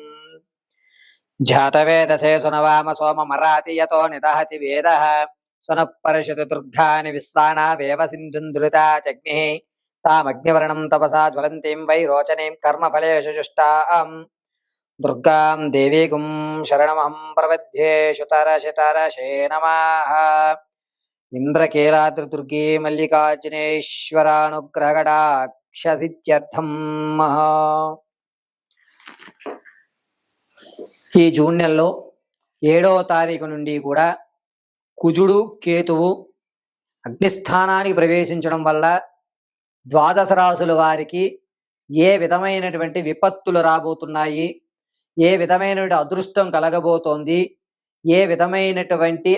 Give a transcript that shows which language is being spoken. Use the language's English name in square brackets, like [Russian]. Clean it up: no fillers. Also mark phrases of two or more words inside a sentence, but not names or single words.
[Sanskrit] जातवेदसे सुनवाम सोममराति यतो निदहति वेदः सुनः परिषति दुर्गानि विश्वानावेव सिन्धुन्दुरिता चग्निः तामग्निवर्णं तपसा ज्वलन्तीं वैरोचनीं कर्मफलेषु जुष्टाम् दुर्गां देवीगुं शरणमहं प्रपद्ये। शुतरशतरशे नमः। इंद्रकीलाद्रिदुर्गे मल्लिकार्जुनेश्वरानुग्रहकटाक्षसिद्ध्यर्थं [Telugu] ఈ జూన్ నెలలో 7వ తారీఖు నుండి కూడా కుజుడు కేతువు అగ్నిస్థానానికి ప్రవేశించడం వల్ల ద్వాదశ రాశుల వారికి ఏ విధమైనటువంటి విపత్తులు రాబోతున్నాయి, ఏ విధమైనటువంటి అదృష్టం కలగబోతోంది, ఏ విధమైనటువంటి